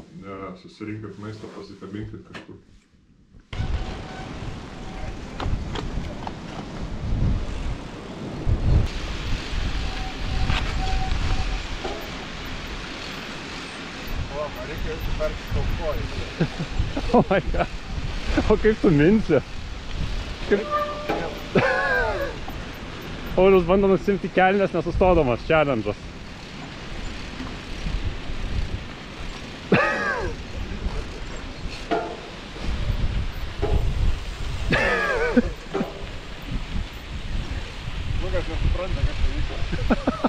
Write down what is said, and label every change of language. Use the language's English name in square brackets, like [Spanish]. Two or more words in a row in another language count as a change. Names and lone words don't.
[Lithuanian] Ne, susirinkit maistą, pasikabinkit kažkur. O, man reikia jau perkti taukojus. [English] Oh my god. [Lithuanian] O kaip tu minsi? Paulius bando nusimti kelnes nesustodamas, challenge'as. Lukas nesupranta, kas tai vyko.